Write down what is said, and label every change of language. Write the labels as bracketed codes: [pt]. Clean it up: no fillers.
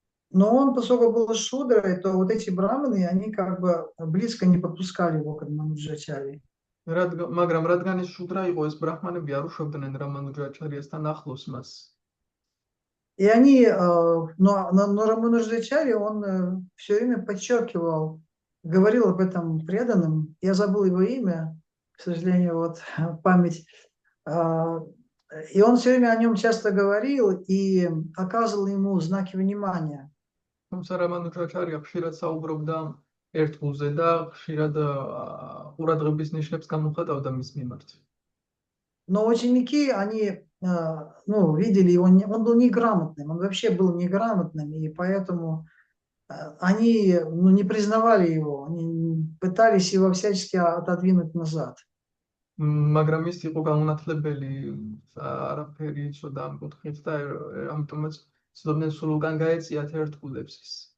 [ru] Но он, поскольку был шудрой, то вот эти браманы, они как бы близко не подпускали его к Рамануджачари. [ka] მაგრამ რადგან ის შუდრა იყო, ეს ბრაჰმანები არ უშვებდნენ რამანუჯაჩარიასთან ახლოს მას. [ru] И они, но Рамануджачари, он все время подчеркивал, говорил об этом преданным. Я забыл его имя, к сожалению, вот память. И он все время о нем часто говорил и оказывал ему знаки внимания. [ka] თუმცა რამანუჯაჩარი ხშირად საუბრობდა ერთგულზე და ხშირად ყურადღების ნიშნებს გამოხატავდა მის მიმართ. [ru] Но ученики, они видели его, он был неграмотным, он вообще был неграмотным, и поэтому они не признавали его, они пытались его всячески отодвинуть назад. [ka] მაგრამ ის იყო გაუნათლებელი, არაფერი იცოდა ამ კუთხით და ამიტომაც ცდილობდნენ სულულგან გაეწიათ ერთგულებს ის.